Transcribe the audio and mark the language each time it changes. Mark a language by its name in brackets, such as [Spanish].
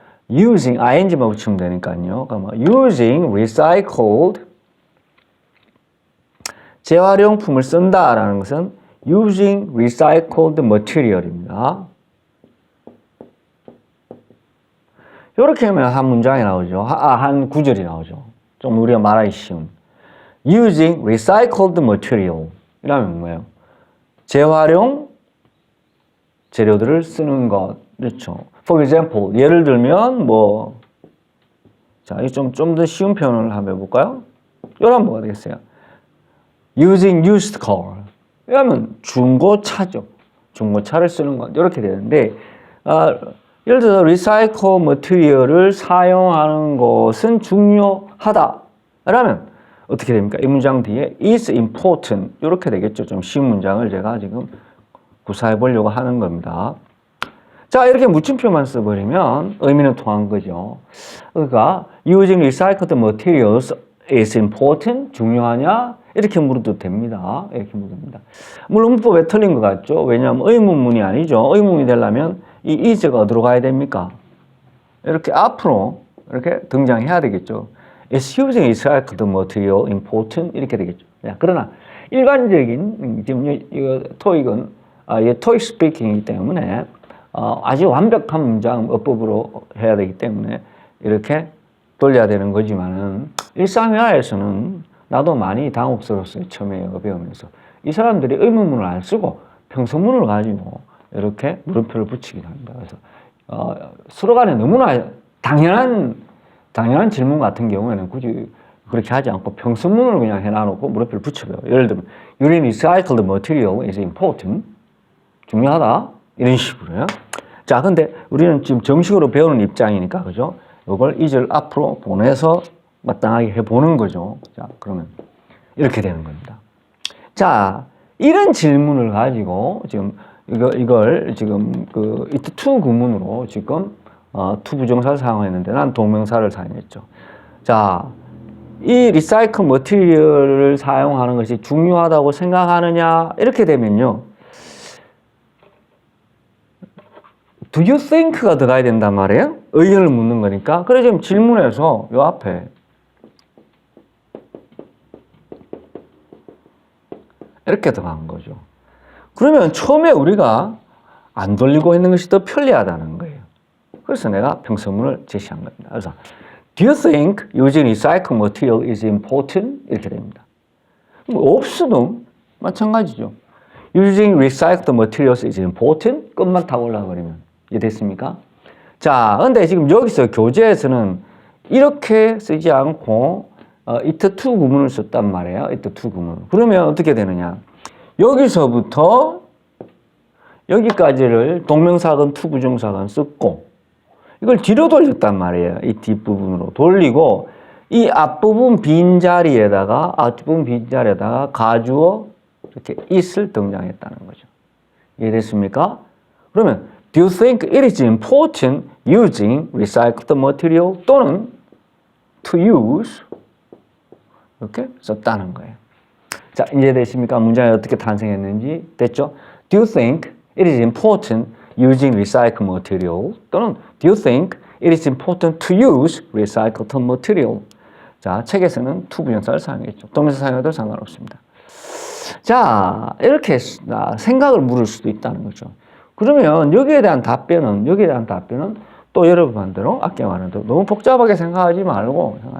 [Korean] using ing만 붙이면 되니까요. 그러면 using recycled 재활용품을 쓴다라는 것은 using recycled material입니다. 이렇게 하면 한 문장이 나오죠. 한 구절이 나오죠. 좀 우리가 말하기 쉬운. using recycled material 이라면 뭐예요? 재활용 재료들을 쓰는 것. 그렇죠. [English] For example, [Korean] 예를 들면 뭐 자, 좀 더 쉬운 표현을 한번 해볼까요? 이러면 뭐가 되겠어요? [English] using used car. [Korean] 이러면 중고차죠. 중고차를 쓰는 것. 이렇게 되는데 예를 들어서 리사이클 머티리얼을 사용하는 것은 중요하다. 라면 어떻게 됩니까? 이 문장 뒤에 is important. 이렇게 되겠죠. 좀 쉬운 문장을 제가 지금 구사해 보려고 하는 겁니다. 자, 이렇게 묻힘표만 써버리면 의미는 통한 거죠. 그러니까 [English] using recycled materials is important. [Korean] 중요하냐? 이렇게 물어도 됩니다. 이렇게 물어봅니다. 물론 문법에 틀린 것 같죠. 왜냐하면 의문문이 아니죠. 의문문이 되려면 이 is가 어디로 가야 됩니까? 이렇게 앞으로 이렇게 등장해야 되겠죠. [English] Is using recycled material important? [Korean] 이렇게 되겠죠. 그러나 일반적인 지금 이거 토익은 토익 스피킹이기 때문에 아주 완벽한 문장 어법으로 해야 되기 때문에 이렇게 돌려야 되는 거지만은 일상회화에서는 나도 많이 당혹스러웠어요. 처음에 배우면서 이 사람들이 의문문을 안 쓰고 평서문을 가지고 이렇게 물음표를 붙이기도 합니다. 그래서 서로 간에 너무나 당연한 질문 같은 경우에는 굳이 그렇게 하지 않고 평서문을 그냥 해놔놓고 물음표를 붙여요. 예를 들면 [English] Using recycled material is important. [Korean] 중요하다. 이런 식으로요. 자, 근데 우리는 지금 정식으로 배우는 입장이니까, 그죠? 이걸 이절 앞으로 보내서 마땅하게 해보는 거죠. 자, 그러면 이렇게 되는 겁니다. 자, 이런 질문을 가지고 지금 이걸 지금 그 it to 구문으로 지금 to 부정사를 사용했는데 난 동명사를 사용했죠. 자, 이 리사이클 머티리얼을 사용하는 것이 중요하다고 생각하느냐? 이렇게 되면요. Do you think가 들어가야 된단 말이에요? 의견을 묻는 거니까. 그래서 지금 질문에서 요 앞에 이렇게 들어간 거죠. 그러면 처음에 우리가 안 돌리고 있는 것이 더 편리하다는 거예요. 그래서 내가 평서문을 제시한 겁니다. 그래서 [English] Do you think using recycled material is important? [Korean] 이렇게 됩니다. 없어도 마찬가지죠. [English] Using recycled materials is important? [Korean] 끝만 타고 올라버리면 이해됐습니까? 자, 근데 지금 여기서 교재에서는 이렇게 쓰지 않고 it to 구문을 썼단 말이에요. it to 구문. 그러면 어떻게 되느냐? 여기서부터 여기까지를 동명사건, 투부정사건 썼고 이걸 뒤로 돌렸단 말이에요. 이 뒷부분으로 돌리고 이 앞부분 빈자리에다가 가주어 이렇게 it을 등장했다는 거죠. 이해됐습니까? 그러면 [English] do you think it is important using recycled material [Korean] 또는 [English] to use [Korean] 이렇게 썼다는 거예요. 자, 이제 됐습니까? 문장이 어떻게 탄생했는지 됐죠? [English] Do you think it is important using recycled material [Korean] 또는 [English] do you think it is important to use recycled material? [Korean] 자, 책에서는 to 부정사를 사용했죠. 동명사 사용해도 상관없습니다. 자, 이렇게 생각을 물을 수도 있다는 거죠. 그러면 여기에 대한 답변은 또 여러분 반대로 아까 말한 대로 너무 복잡하게 생각하지 말고.